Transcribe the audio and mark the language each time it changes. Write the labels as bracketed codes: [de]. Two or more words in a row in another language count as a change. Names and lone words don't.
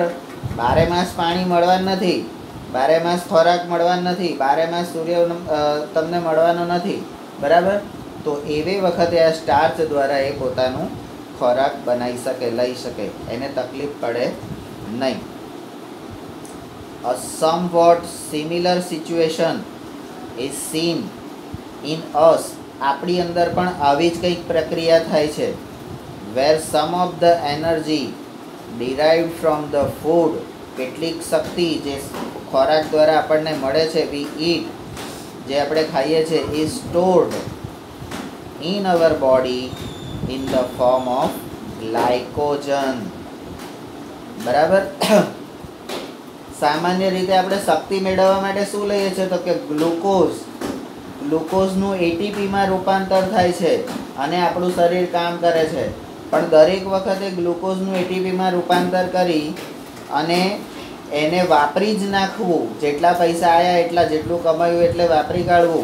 [gu] બારે માસ પાણી મળવાનું નથી, બારે માસ ખોરાક મળવાનો નથી, બારે માસ સૂર્ય તમને મળવાનો નથી. બરાબર. તો એવી વખતે આ સ્ટાર્ચ દ્વારા એ પોતાનું ખોરાક બનાવી શકે, લઈ શકે, એને તકલીફ પડે નહીં. [en] A somewhat similar situation is seen in us. [gu] આપણી અંદર પણ આવી જ કંઈક પ્રક્રિયા થાય છે. [en] Where some of the energy derived from the food, [gu] કેટલીક શક્તિ જે ખોરાક દ્વારા આપણને મળે છે, [en] we eat, [gu] જે આપણે ખાઈએ છીએ, [en] is stored in our body in the form of glycogen. [gu] બરાબર. સામાન્ય રીતે આપણે શક્તિ મેળવવા માટે શું લઈએ છીએ? તો કે ગ્લુકોઝનું એટીપીમાં રૂપાંતર થાય છે અને આપણું શરીર કામ કરે છે. પણ દરેક વખતે ગ્લુકોઝનું એટીપીમાં રૂપાંતર કરી અને એને વાપરી જ નાખવું, જેટલા પૈસા આવ્યા એટલા, જેટલું કમાયું એટલે વાપરી કાઢવું.